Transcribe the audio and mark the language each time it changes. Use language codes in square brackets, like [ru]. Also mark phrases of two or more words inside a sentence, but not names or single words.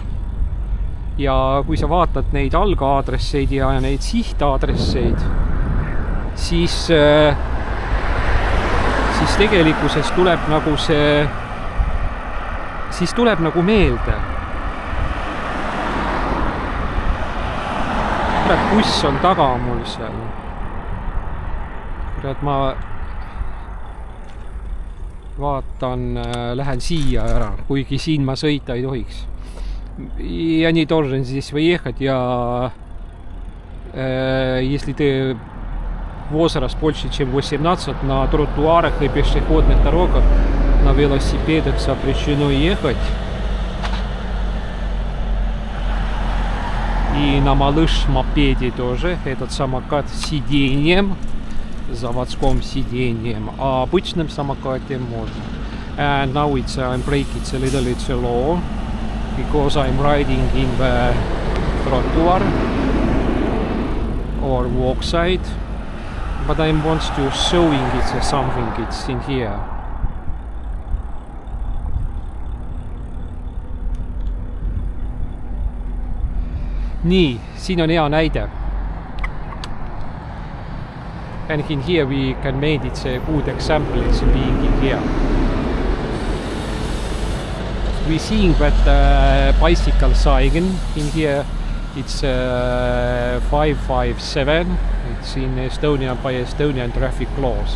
[et] Ja kui sa vaatad neid algaadresseid ja neid sihtaadresseid, siis tegelikkuses tuleb nagu siis tuleb nagu meelde. Buss on taga mul seal. vaatan, lähen siia ära, kuigi siin ma sõita ei tohiks. [ru] Я не должен здесь выехать, если ты возраст больше, чем 18, на тротуарах и пешеходных дорогах на велосипедах запрещено ехать. И на малыш-мопеде тоже этот самокат с сиденьем, заводским сиденьем, а обычным самокате можно. [en] And now I'm braking a little bit slow because I'm riding in the trottoir or walk side, but I want to showing it something it's in here. [et] Nii, siin on hea näide. [en] And in here we can make it a good example, it's being in here. We seeing that bicycle sign in here, it's 557, it's in Estonian by Estonian traffic laws.